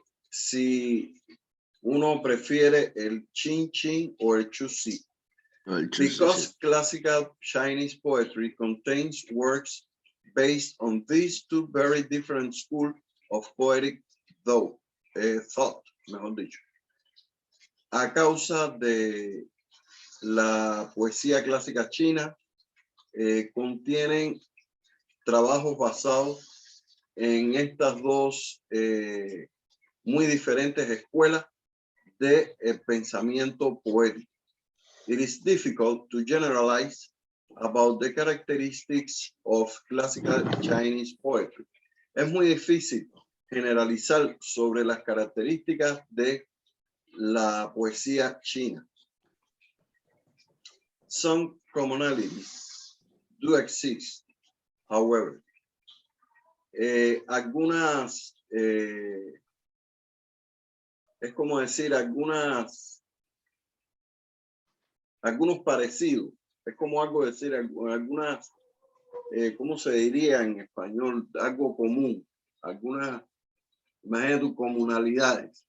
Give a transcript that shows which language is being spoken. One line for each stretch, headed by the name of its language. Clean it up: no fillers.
Spanish: si uno prefiere el Chin Chin o el Chusi.
English: Because classical Chinese poetry contains works based on these two very different schools of poetic thought,
Spanish: mejor dicho. A causa de la poesía clásica china, contienen trabajos basados en estas dos muy diferentes escuelas de pensamiento poético.
English: It is difficult to generalize about the characteristics of classical Chinese poetry.
Spanish: Es muy difícil generalizar sobre las características de la poesía china.
English: Some commonalities do exist, however.
Spanish: Algunas, es como decir, algunos parecidos. Es como algo decir, algunas, ¿cómo se diría en español? Algo común, algunas, imagínate, comunalidades.